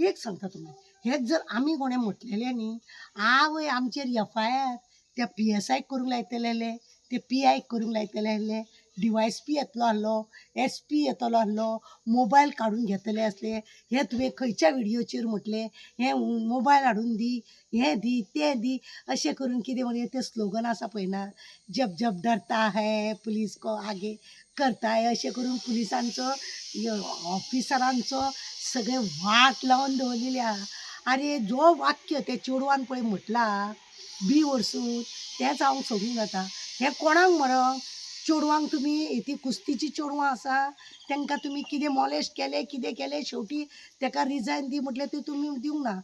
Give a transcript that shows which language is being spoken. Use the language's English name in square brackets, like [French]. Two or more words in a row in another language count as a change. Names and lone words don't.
[Konkani] एक सांगता तुमी, हेच जर आमी कोणें म्हटलेलें न्ही, आवय आमचेर FIR त्या PSIक करूंक लायतलेले, ते PIक करूंक लायतले, DYSP येतलो आहलो, SP येतलो आहलो, मोबायल काडून घेतले असले, हे तुवें खंयच्या व्हिडियोचेर म्हटलें, हे मोबायल हाडून दी, हें दी तें दी, अशें करून कितें म्हणून ते स्लोगन आसा पळय ना, [Hindi] जब जब डरता है पुलीस को आगे करता है, [Konkani] अशें करून पुलिसांचो ऑफिसरांचो सगळे वाट लावन दवरलेली आहा. आरे जो वाक्य ते चेडवान पळय म्हटला बी वर्सून तेंच हांव सोडूंक जाता. हें कोणाक म्हणप? चेडवांक तुमी ती कुस्तीची चेडवां आसा तांकां तुमी कितें मॉलेस्ट केलें कितें केलें शेवटी ताका रिजायन दी म्हटलें तें तुमी दिवंक ना.